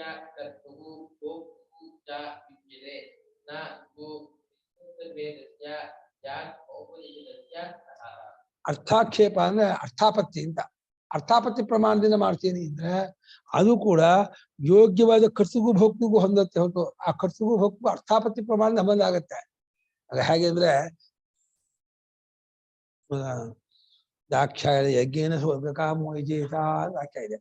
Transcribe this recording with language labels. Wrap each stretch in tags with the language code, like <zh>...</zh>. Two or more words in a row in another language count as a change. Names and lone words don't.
<sa>कर्तुः भोक्तुः च विद्यते न तु भेदस्य स्यात् औपनिषदस्य सः.</sa> <kn>ಅರ್ಥಾಕ್ಷೇಪ ಅಂದ್ರೆ ಅರ್ಥಾಪತ್ತಿ ಅಂತ. ಅರ್ಥಾಪತ್ತಿ ಪ್ರಮಾಣದಿಂದ ಮಾಡ್ತೀನಿ ಅಂದ್ರೆ ಅದು ಕೂಡ ಯೋಗ್ಯವಾದ ಕರ್ತೃಗೂ ಭೋಕ್ತಿಗೂ ಹೊಂದತ್ತೆ ಹೊತ್ತು ಆ ಕರ್ತೃಗೂ ಭೋಕ್ತಿಗೂ ಅರ್ಥಾಪತ್ತಿ ಪ್ರಮಾಣದಿಂದ ಸಂಬಂಧ ಆಗತ್ತೆ. ಅದು ಹೇಗೆ ಅಂದ್ರೆ</kn> <sa>ದಾಕ್ಷಾಯ ಯಜ್ಞೇನ ಸ್ವರ್ಗಕಾಮೋಜೇತ</sa> <kn>ವಾಕ್ಯ ಇದೆ.</kn>